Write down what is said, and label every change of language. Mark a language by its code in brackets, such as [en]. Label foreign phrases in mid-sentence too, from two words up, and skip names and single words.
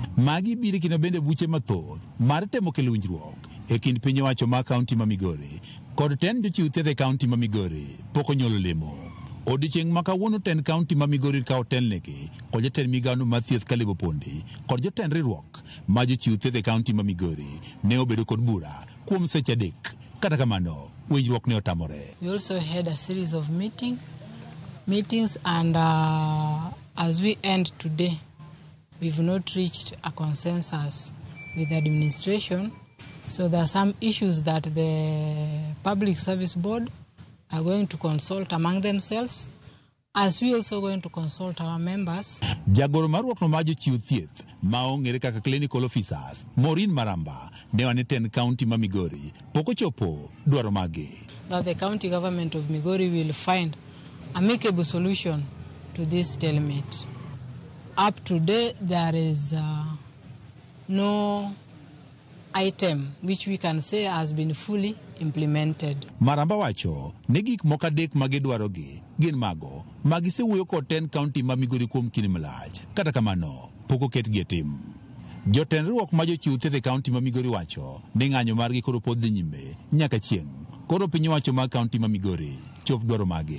[luo] Magi biro kino bende buche mathoth mar temo kelo winjruok e kind piny owacho ma kaunti ma Migori kod ten jochiw thieth e kaunti ma Migori pok onyuolo lemo. Odiechieng' ma kawuono ten kaunti ma Migori ka otelnegi kod jatend migawo mar thieth Caleb Opondi kod jotend riwruok ma jochiw thieth e kaunti ma Migori ne obedo kod bura kuom seche adek. Kata kamano winjruok ne otamore. [en] We also had a series of meetings and as we end today, we've not reached a consensus with the administration. So there are some issues that the Public Service Board are going to consult among themselves, as we also going to consult our members. [luo] Jagoro marwuok no ma jochiw thieth ma ong'ere kaka [en] clinical officers [luo] Maureen Maramba ne waneten kaunti ma Migori pok ochopo dwaro magi. [en] That the county government of Migori will find amicable solution to this stalemate. Up to date, there is no item which we can say has been fully implemented. [luo] Maramba wacho ne gik moko adek ma gidwarogi gin mago magisewuoyo kod ten kaunti ma Migori kuom kinde malach. Kata kamano pok oketgi e tim. Jotend riwruok ma jochiw thieth e kaunti ma Migori wacho ni ng'anyo margi koro pod dhi nyime nyaka chieng' koro piny owacho ma kaunti ma Migori chop dwaro magi.